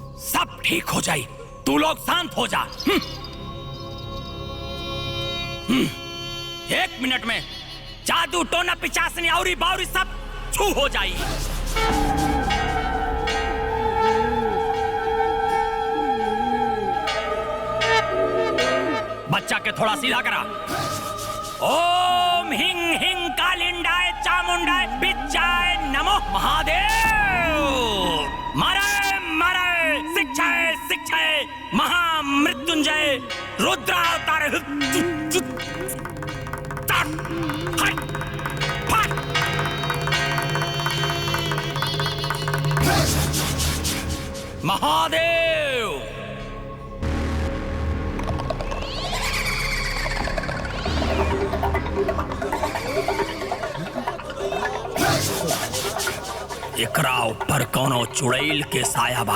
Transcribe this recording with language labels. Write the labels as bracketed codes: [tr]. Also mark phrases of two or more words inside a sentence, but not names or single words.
[bho] सब ठीक हो जाई, तू लोग शांत हो जा। 1 मिनट में जादू टोना पिचासनी औरी बावरी सब छू हो जाई। बच्चा के थोड़ा सीधा करा। [sa] ओम हिंग हिंग कालिंडाय चामुंडाय बिच्चाय नमो महादेव। मरे मरे शिक्षाय शिक्षाय महामृत्युंजय रुद्रावतार। [bho] महादेव एकरा ऊपर कोनो चुड़ैल के साया बा।